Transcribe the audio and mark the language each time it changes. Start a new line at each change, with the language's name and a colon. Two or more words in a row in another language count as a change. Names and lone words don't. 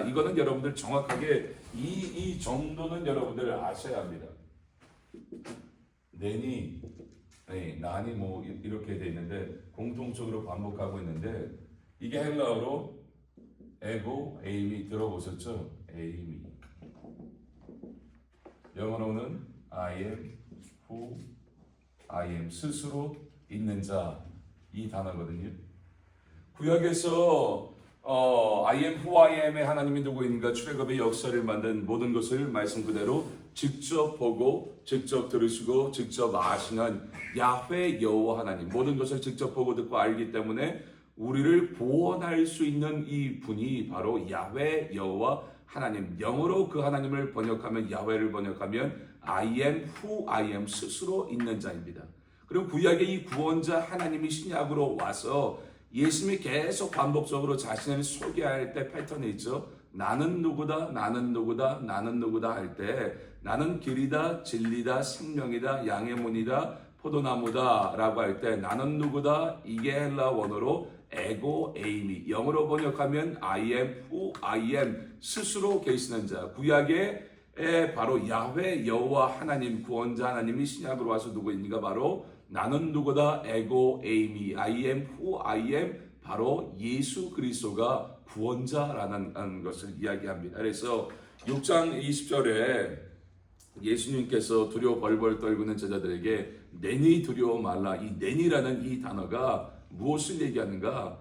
Korean: 이거는 여러분들 정확하게 이 정도는 여러분들 아셔야 합니다. 내니, 난이 이렇게 돼 있는데 공통적으로 반복하고 있는데, 이게 헬라어로
Greek: ἐγώ, εἰμί
Korean: 들어보셨죠? 에이미. 영어로는
English: I am who I am,
Korean: 스스로 있는 자, 이 단어거든요. 구약에서
English: I am who I am
Korean: 의 하나님이 누구인가, 출애굽의 역사를 만든 모든 것을 말씀 그대로 직접 보고 직접 들으시고 직접 아시는 야훼 여호와 하나님, 모든 것을 직접 보고 듣고 알기 때문에 우리를 구원할 수 있는 이 분이 바로 야훼 여호와 하나님. 영어로 그 하나님을 번역하면, 야훼를 번역하면
English: I am who I am,
Korean: 스스로 있는 자입니다. 그리고 구약의 이 구원자 하나님이 신약으로 와서 예수님이 계속 반복적으로 자신을 소개할 때 패턴이 있죠. 나는 누구다, 나는 누구다, 나는 누구다 할 때 나는 길이다, 진리다, 생명이다, 양의 문이다, 포도나무다 라고 할 때 나는 누구다, 이게 헬라 원어로
Greek: ἐγώ εἰμί,
Korean: 영어로 번역하면
English: I am who I am,
Korean: 스스로 계시는 자. 구약에 바로 야훼 여호와 하나님, 구원자 하나님이 신약으로 와서 누구입니까? 바로 나는 누구다,
Greek: ἐγώ εἰμί,
English: I am who I am,
Korean: 바로 예수 그리스도가 구원자라는 것을 이야기합니다. 그래서 6장 20절에 예수님께서 두려워 벌벌 떨고는 제자들에게 내니 두려워 말라. 이 내니라는 이 단어가 무엇을 얘기하는가?